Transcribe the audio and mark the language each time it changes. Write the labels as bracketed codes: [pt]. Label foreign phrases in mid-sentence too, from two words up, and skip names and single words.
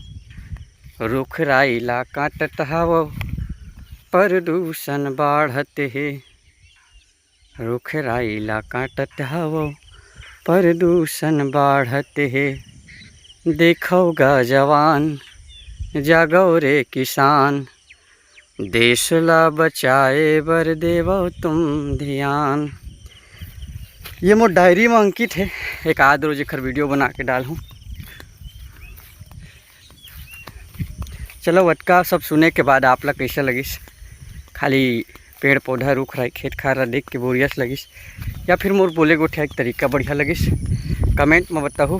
[hne] रुख राइला काटत हवो प्रदूषण बढ़त है, रुख राइला काटत हवो प्रदूषण बढ़त है। देखोगा जवान जागो रे किसान, देश ला बचाए बर देवो तुम ध्यान। ये मोर डायरी में अंकित है, एक आध रोज एक वीडियो बना के डालूँ। चलो वटका सब सुने के बाद आप लोग कैसा लगिस, खाली पेड़ पौधा रुख रहा खेत खार देख के बोरियस लगिस, या फिर मोर बोले गोठे एक तरीका बढ़िया लगिस, कमेंट में बताओ।